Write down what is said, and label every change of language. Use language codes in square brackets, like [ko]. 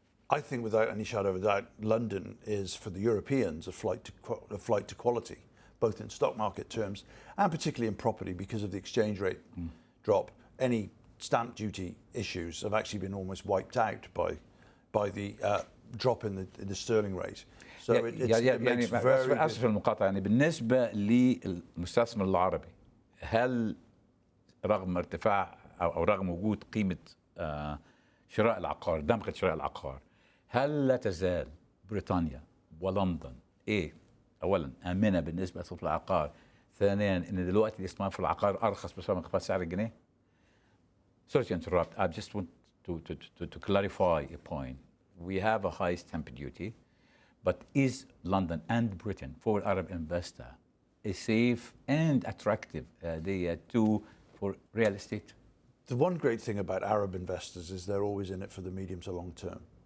[en] I think without any shadow of a doubt, London is, for the Europeans, a flight to quality, both in stock market terms and particularly in property because of the exchange rate drop. Any stamp duty issues have actually been almost wiped out by the drop in the sterling rate. So it makes very [ar] أسف المقاطعة. يعني بالنسبة للمستثمر العربي، هل رغم ارتفاع أو رغم وجود قيمة شراء العقار، دمغة شراء العقار، هل لا تزال بريطانيا ولندن أولا آمنة بالنسبة لسوق العقار؟ ثانيا إن دلوقتي الاستثمار في العقار أرخص بسبب انخفاض سعر الجنيه؟ [en] Sorry to interrupt. I just want to clarify a point. We have a high stamp duty, But is London and Britain, for Arab investor, a safe and attractive tool for real estate? The one great thing about Arab investors is they're always in it for the medium to long term.